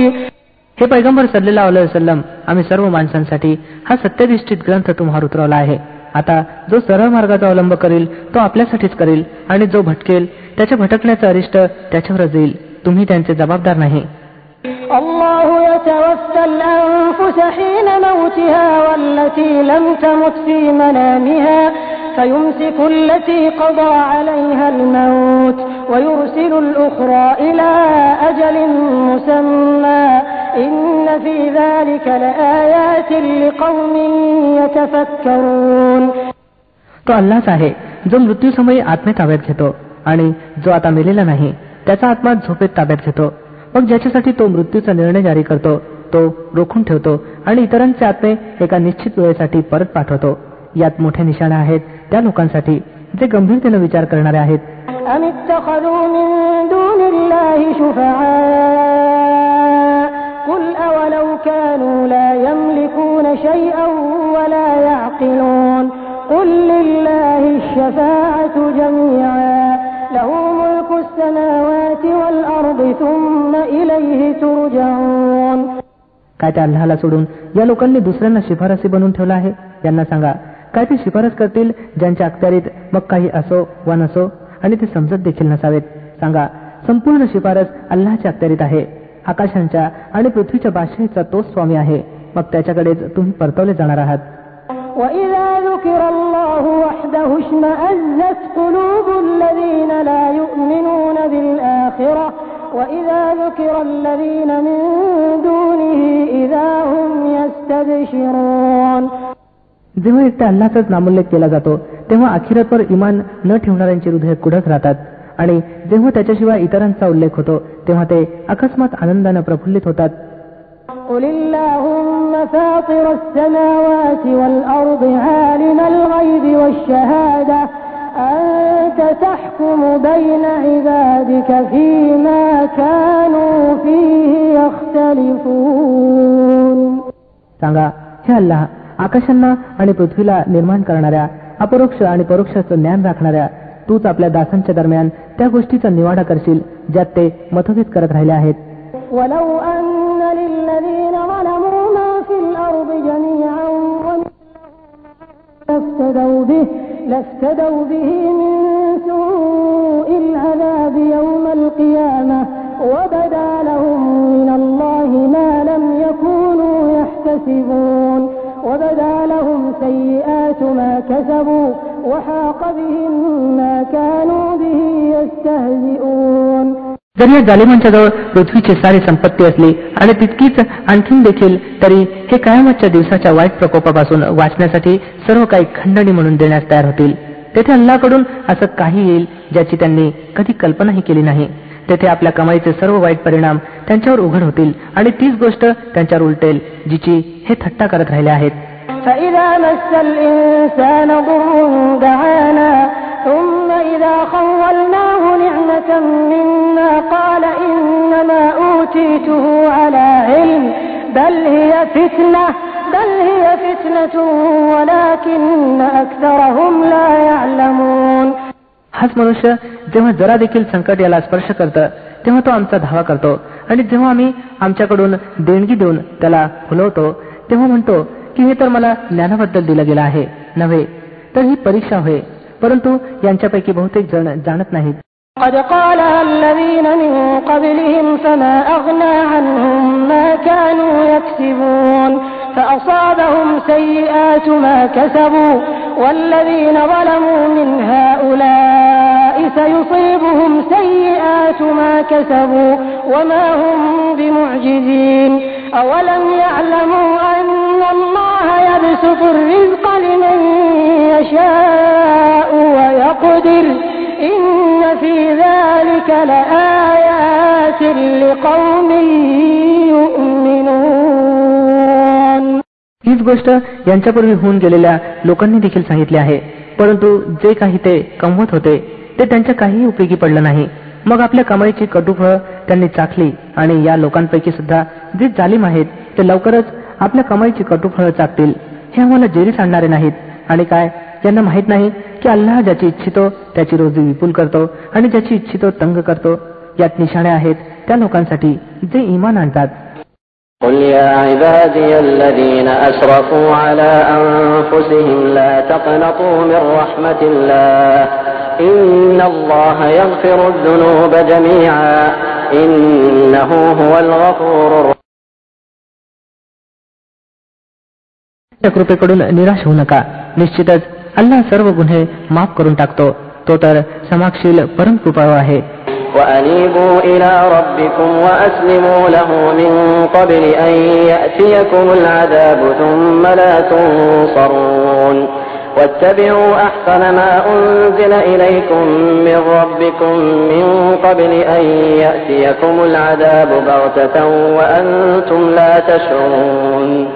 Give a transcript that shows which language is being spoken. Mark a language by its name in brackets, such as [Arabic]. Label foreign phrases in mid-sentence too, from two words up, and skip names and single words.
[Marathi] हे पैगंबर [Arabic] صلى الله عليه وسلم, [Marathi] आम्ही सर्व माणसांसाठी हा सत्यनिष्ठित ग्रंथ तुम्हाला उतरवला आहे. आता जो सरळ मार्गाचा अवलंब करेल तो आपल्यासाठीच करेल आणि जो भटकेल त्याच्या भटकण्याचं अरिष्ट त्याच्यावरच येईल. तुम्ही त्यांचे जबाबदार नाही. [Arabic] الله يتوفى الأنفس حين موتها والتي لم تمت في منامها فيمسك التي قضى عليها الموت ويرسل الأخرى إلى أجل مسمى إن في ذلك لآيات لقوم يتفكرون. [Marathi] तो अल्लाहच आहे जो मृत्यूसमयी आत्मे ताब्यात घेतो आणि जो आता मेलेला नाही त्याचा आत्मा झोपेत ताब्यात घेतो. मग ज्याच्यासाठी तो मृत्यूचा निर्णय जारी करतो तो रोखून ठेवतो आणि इतरांचे आत्मे एका निश्चित वेळेसाठी परत पाठवतो. यात मोठे निशाणे आहेत त्या लोकांसाठी जे गंभीरतेने विचार करणारे आहेत. [Arabic] أم اتخذوا من دون الله شفعاء قل أولو كانوا لا يملكون شيئا ولا يعقلون قل لله الشفاعة جميعا له ملك السماوات والأرض ثم إليه ترجعون. [Marathi] काय त्या अल्लाहला सोडून या लोकांनी दुसऱ्यांना शिफारसी बनवून ठेवला आहे? यांना सांगा, काय ते शिफारस करतील ज्यांच्या अखत्यारीत मग काही असो वा नसो आणि ते समजत देखील नसावेत? सांगा, संपूर्ण शिफारस अल्लाहच्या अखत्यारीत आहे. आकाशांच्या आणि पृथ्वीच्या बादशाहीचा तोच स्वामी आहे. मग त्याच्याकडेच तुम्ही परतवले जाणार आहात. [Arabic] وَإِذَا ذُكِرَ اللَّهُ وَحْدَهُ اشْمَأَزَّتْ قُلُوبُ الَّذِينَ لَا يُؤْمِنُونَ بِالْآخِرَةِ وَإِذَا ذُكِرَ الَّذِينَ مِن دُونِهِ إِذَا هُمْ يَسْتَبْشِرُونَ. [Marathi] जेव्हा एकट्या अल्लाहचाच नामोल्लेख केला जातो तेव्हा अखिरतवर इमान न ठेवणाऱ्यांची हृदय कुढत राहतात आणि जेव्हा त्याच्याशिवाय इतरांचा उल्लेख होतो तेव्हा ते अकस्मात आनंदाने प्रफुल्लित होतात. [Arabic] قُلِ اللَّهُمَّ فَاطِرَ السَّمَاوَاتِ وَالْأَرْضِ عَالِمَ الْغَيْبِ وَالشَّهَادَةِ أَنْتَ تَحْكُمُ بَيْنَ عِبَادِكَ فِيمَا كَانُوا فِيهِ يَخْتَلِفُونَ. [Marathi] सांगा, हे अल्लाह, आकाशांना आणि पृथ्वीला निर्माण करणाऱ्या, अपरोक्ष आणि परोक्षाचं ज्ञान राखणाऱ्या, तूच आपल्या दासांच्या दरम्यान त्या गोष्टीचा निवाडा करशील ज्यात ते मतभेद करत राहिले आहेत. [Arabic] وَلَوْ أَنَّ لِلَّذِينَ ظَلَمُوا مَا فِي الْأَرْضِ جَمِيعًا لَافْتَدَوْا بِهِ مِنْ سُوءِ الْعَذَابِ يَوْمَ الْقِيَامَةِ وَبَدَا لَهُم مِّنَ اللَّهِ مَا لَمْ يَكُونُوا يَحْتَسِبُونَ وَبَدَا لَهُمْ سَيِّئَاتُ مَا كَسَبُوا وَحَاقَ بِهِم مَّا كَانُوا بِهِ يَسْتَهْزِئُونَ. [Marathi] जर या जालिमांच्या जवळ पृथ्वीची सारी संपत्ती असली आणि तितकीच आणखीन देखील तरी हे कयामतच्या दिवसाच्या वाईट प्रकोपापासून वाचण्यासाठी सर्व काही खंडणी म्हणून देण्यास तयार होतील. तेथे अल्लाहकडून असं काही येईल ज्याची त्यांनी कधी कल्पनाही केली नाही. तेथे आपल्या कमाईचे सर्व वाईट परिणाम त्यांच्यावर उघड होतील आणि तीच गोष्ट त्यांच्यावर उलटेल जिची हे थट्टा करत राहिले आहेत. [Arabic] فَإِذَا مَسَّ الْإِنسَانَ ضُرٌّ دَعَانَا ثُمَّ إِذَا خَوَّلْنَاهُ نِعْمَةً مِنَّا قَالَ إِنَّمَا أُوتِيتُهُ عَلَى عِلْمٍ بَلْ هِيَ فِتْنَةٌ وَلَكِنَّ أَكْثَرَهُمْ لَا يَعْلَمُونَ. [Marathi] हाच मनुष्य जेव्हा जरा देखील संकट याला स्पर्श करतं तेव्हा तो आमचा धावा करतो आणि जेव्हा आम्ही आमच्याकडून देणगी देऊन त्याला फुलवतो तेव्हा म्हणतो की हे तर मला ज्ञानाबद्दल दिलं गेलं आहे नव्हे तर ही परीक्षा होय. परंतु यांच्यापैकी बहुतेक जण जाणत नाहीत. [Arabic] قد قالها الذين من قبلهم فما أغنى عنهم ما كانوا يكسبون فأصابهم سيئات ما كسبوا والذين ظلموا من هؤلاء سيصيبهم سيئات ما كسبوا وما هم بمعجزين أولم يعلموا أن الله يبسط الرزق لمن يشاء ويقدر إن في ذلك لآيات لقوم يؤمنون. [Marathi] हीच गोष्ट यांच्यापूर्वी होऊन गेलेल्या लोकांनी देखील सांगितले आहे. परंतु जे काही ते कमवत होते ते त्यांच्या काहीही उपयोगी पडलं नाही. मग आपल्या कमाईची कटुफळं त्यांनी चाखली आणि या लोकांपैकी सुद्धा जे जालिम आहेत ते लवकरच आपल्या कमाईची कटुफळं चाकतील. हे आम्हाला जेरीस आणणारे नाहीत. आणि काय यांना माहित नाही की अल्लाह ज्याची इच्छितो त्याची रोजी विपुल करतो आणि ज्याची इच्छितो तंग करतो. यात निशाणे आहेत त्या लोकांसाठी जे ईमान आणतात. [Arabic] قل يا عبادي الذين أسرفوا على أنفسهم لا تقنطوا من رحمة الله إن الله يغفر الذنوب جميعا إنه هو الغفور الرحيم. [Marathi] कृपेकडून निराश होऊ नका. निश्चितच अल्लाह सर्व गुन्हे माफ करून टाकतो. तो तर समाक्षील परम कृपाळू आहे. [Arabic] وأنيبوا إلى ربكم وأسلموا له من قبل أن يأتيكم العذاب ثم لا تنصرون واتبعوا أحسن ما أنزل إليكم من ربكم من قبل أن يأتيكم العذاب بغتة وأنتم لا تشعرون